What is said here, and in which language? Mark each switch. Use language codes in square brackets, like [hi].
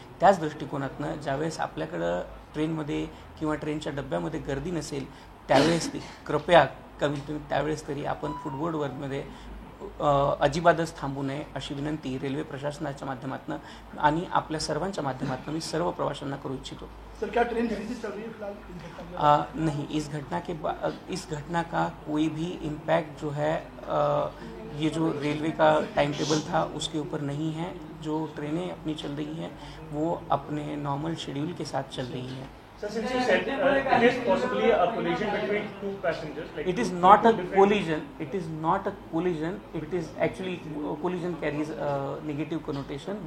[mr] त्याच दृष्टिकोनातनं ज्यावेळेस आपल्याकडं ट्रेनमध्ये किंवा ट्रेनच्या डब्यामध्ये गर्दी नसेल त्यावेळेस कृपया कमीत कमी त्यावेळेस तरी आपण फुटबोर्डवरमध्ये अजिबातच थांबू नये अशी विनंती रेल्वे प्रशासनाच्या माध्यमातून आणि आपल्या सर्वांच्या माध्यमातून मी सर्व प्रवाशांना करू इच्छितो. [hi] सर, क्या ट्रेन जल्दी चल रही है फिलहाल? नहीं, इस घटना का कोई भी इम्पैक्ट जो है ये जो रेलवे का टाइम टेबल था उसके ऊपर नहीं है. जो ट्रेनें अपनी चल रही हैं वो अपने नॉर्मल शेड्यूल के साथ चल रही हैं. [en] Sir, since you said it is possibly a collision between two passengers. Like it is not a collision. It is not a collision. It is actually collision carries a negative connotation.